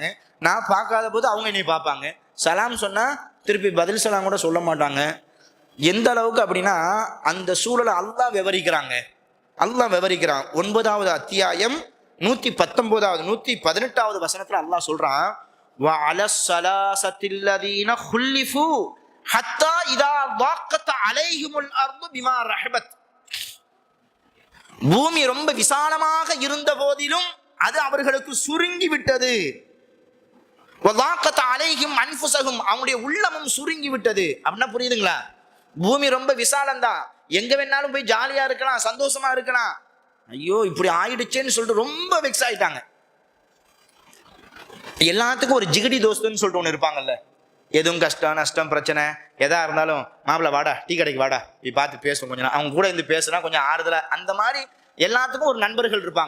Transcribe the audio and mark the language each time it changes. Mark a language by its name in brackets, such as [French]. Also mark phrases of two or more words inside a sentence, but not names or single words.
[Tamil] நான் பார்க்காத போது அவங்க என்னை பார்ப்பாங்க. சலாம் சொன்னால் திருப்பி பதில் சலாம் கூட சொல்ல மாட்டாங்க. எந்த அளவுக்கு அப்படின்னா அந்த சூழலை அல்லாஹ் விவரிக்கிறாங்க. அல்லாஹ் விவரிக்கிறான். 9வது அத்தியாயம் 119வது 118வது வசனத்துல அல்லாஹ் சொல்றான், [Arabic] وَعَلَى الثَّلَاثَةِ الَّذِينَ خُلِّفُوا حَتَّى إِذَا ضَاقَتْ عَلَيْهِمُ الْأَرْضُ بِمَا رَحُبَتْ. [Tamil] பூமி ரொம்ப விசாலமாக இருந்த போதிலும் அது அவர்களுக்கு சுருங்கி விட்டது. [Arabic] وَضَاقَتْ عَلَيْهِمْ أَنفُسُهُمْ, [Tamil] அவங்களுடைய உள்ளமும் சுருங்கி விட்டது. அப்படின்னா புரியுதுங்களா? பூமி ரொம்ப விசாலம்தான், எங்க வேணாலும் போய் ஜாலியா இருக்கலாம், சந்தோஷமா இருக்கலாம். ஐயோ இப்படி ஆயிடுச்சேன்னு சொல்லிட்டு ரொம்ப வெக்ஸ் ஆயிட்டாங்க. எல்லாத்துக்கும் ஒரு ஜிகடி தோஸ்துன்னு சொல்லிட்டு ஒன்று இருப்பாங்கல்ல, எதுவும் கஷ்டம் நஷ்டம் பிரச்சனை எதா இருந்தாலும் மாப்பிள்ள வாடா டீ கடைக்கு வாடா இப்படி பார்த்து பேசுவோம், கொஞ்சம் அவங்க கூட இருந்து பேசுனா கொஞ்சம் ஆறுதலா, அந்த மாதிரி எல்லாத்துக்கும் ஒரு நண்பர்கள் இருப்பாங்க.